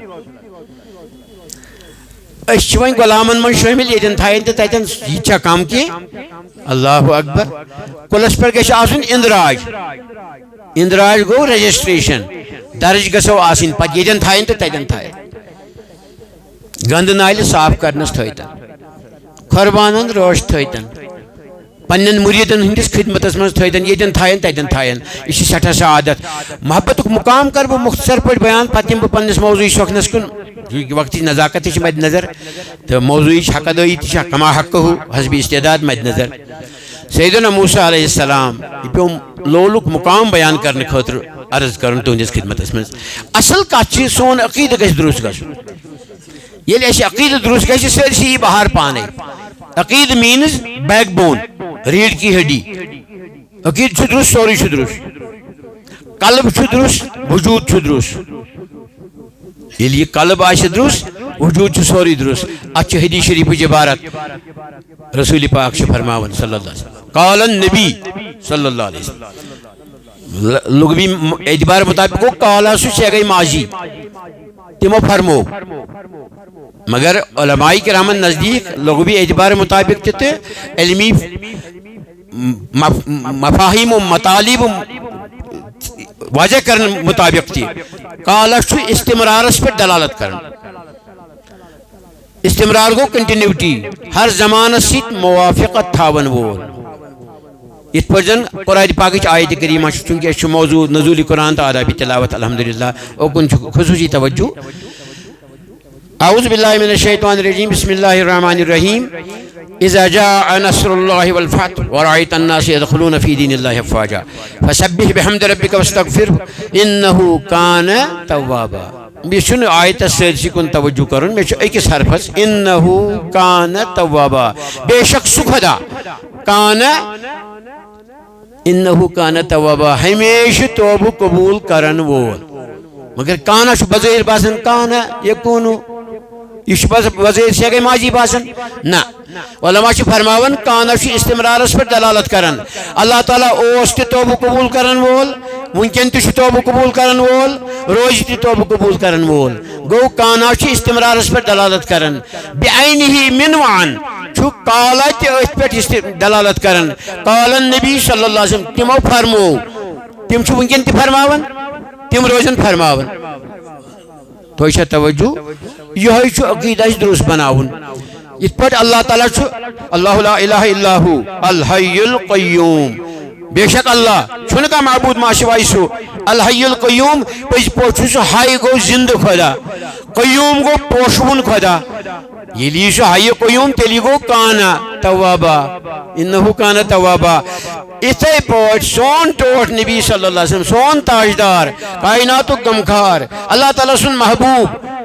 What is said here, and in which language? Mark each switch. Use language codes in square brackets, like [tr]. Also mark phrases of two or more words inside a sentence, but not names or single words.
[ks] أسۍ چھِ وۄنۍ غلامن منٛز شٲمِل ییٚتٮ۪ن تھاین تہٕ تتٮ۪ن یہِ چھا کم کینٛہہ [ar] اللہ اکبر [ks] کُلس پٮ۪ٹھ گژھِ آسُن اندراج اندراج گوٚو رجسٹریشن درج گژھو آسٕنۍ پتہٕ ییٚتٮ۪ن تھاین تہٕ تتٮ۪ن تھاین گنٛدٕ نالہِ صاف کرنس تھٲیتن قربانن روش تھٲیتن پننٮ۪ن مُریٖدن ہٕنٛدِس خدمتس منٛز تھٲیتن ییٚتٮ۪ن تھاین تتٮ۪ن تھاین یہِ چھِ سٮ۪ٹھاہ سعادت محبتُک مقام کرٕ بہٕ مختصر پٲٹھۍ بیان پتہٕ یِمہٕ بہٕ پننِس موضوٗعی سوکھنس کُن چونکہ وقت نزاکت مد نظر تو موضوعی حق ادائی [ar] کما حق [ks] ہو حسب استعداد مد نظر سیدنا موسیٰ [ar] علیہ السلام [ks] یہ پیو لولک مقام بیان کرنے خاطر عرض کرن تہندس خدمتس من اصل کت سون عقیدہ گژھِ درست گژھن ییٚلہِ اَسہِ عقیدہ درست گژھِ سٲرسٕے یی بہار پانے عقیدہ مینز بیک بون [ur] ریڑھ کی ہڈی [ks] عقیدہ چھُ درست سورُے چھُ درست قلب چھُ درست وجود چھُ درست ییٚلہِ یہِ قلب آسہِ درست وجود چھُ سورُے درست اتھ چھِ حدیث شریفٕچ عبارت رسول پاک چھُ فرماوان [ar] صلی اللہ علیہ وسلم قال النبی صلی اللہ علیہ وسلم [ks] لغوی اعتبار مطابق گوٚو قالا سُہ چھِ گٔے ماضی تمو فرمو مگر علماء کرامن نزدیک لغوی اعتبار مطابق تہ علمی مفاہیم و مطالب واضح کرنے مطابق تہ قالا چھُ استمرارس پہ دلالت کرن استمرار گو کنٹینیوٹی ہر زمانس سۭتۍ موافقت تھاون وول یت پٲٹھۍ زن قرآن پاکٕچ آیت کریمہ چھُ چونکہ اسہِ چھُ موضوع نزول قرآن تو آداب تلاوت الحمدللہ اوکن چھُ خصوصی توجہ [ar] اعوذ باللہ من الشیطان الرجیم بسم اللہ الرحمن الرحیم اذا جاء نصر اللہ والفتح ورأيت الناس يدخلون في دين الله افواجا فسبح بحمد ربك واستغفره انه كان توابا [ks] یہ چھُنہٕ آیت سٲرسٕے کُن توجہ کرُن مےٚ چھُ أکِس حرفس [ar] انه كان توابا [ks] بے شک سُہ خدا کان [ar] انه كان توابا [ks] ہمیشہ توبہ قبول کرن وول مگر کانا چھُ بظٲہر باسان [ar] کانا یکونو [ks] یہ بظٲہر سے گئی ماضی باسان نہ علماء چھِ فرماوان کانا چھُ استمرارس پر دلالت کران اللہ تعالیٰ اوس تہِ توبہ قبول کرن وول ونکن تہِ چھُ توبہ قبول کرن وول روز تہِ توبہ قبول کرن وول گو کانا چھُ استمرارس پر دلالت کران بعینہ من وعن چھُ کالا تہِ أتھۍ پٮ۪ٹھ دلالت کران [ar] قال النبی صلی اللہ علیہ وسلم [ks] تمو فرمو تم چھُ ونکن تہِ فرماوان تم روزن فرماون تو چھا توجہ یہ چھُ عقیدہ درست بناون یت پٲٹھۍ اللہ تعالیٰ چھُ [ar] اللہ لا الہ الا ہو الحی القیوم [ks] بے شک اللہ چھُنہٕ کانٛہہ معبوٗد ما سوائے سُہ [ar] الحی القیوم [ks] پٔزۍ پٲٹھۍ چھُ سُہ حی گوٚو زندٕ خدا قیوم گوٚو پوشوُن خدا ییٚلہِ یی سُہ حی قیوم تیٚلہِ گوٚو [ar] کانا توابا انہو کانا توابا [ks] اتھے پٲٹھۍ سون ٹوٹھ نبی [ar] صلی اللہ علیہ وسلم [ks] سون تاجدار کائناتُک غمخار اللہ تعالیٰ سُنٛد محبوب